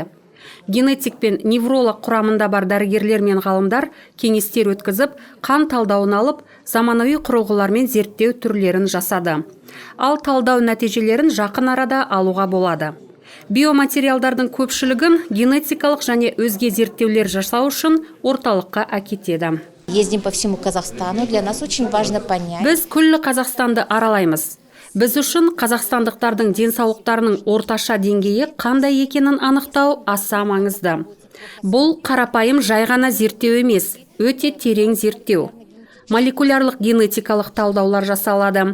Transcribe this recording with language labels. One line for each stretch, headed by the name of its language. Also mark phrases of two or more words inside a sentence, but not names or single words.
Kazakh: Генетик пен невролог құрамында бар дәрігерлер мен ғалымдар кеңестер өткізіп, қан талдауын алып, заманауи құрылғылармен зерттеу түрлерін жасады. Ал талдау нәтижелерін жақын арада алуға болады. Биоматериалдардың көпшілігін генетикалық және өзге зерттеулер жасау үшін орталыққа әкетеді.
Russian: Ездим по всему Казахстану. Для нас очень важно понять.
Kazakh: Біз күллі Қазақстанды аралаймыз. Біз үшін қазақстандықтардың денсаулықтарының орташа деңгейі қандай екенін анықтау аса маңызды. Бұл қарапайым жай ғана зерттеу емес, өте терең зерттеу. Молекулярлық генетикалық талдаулар жасалады.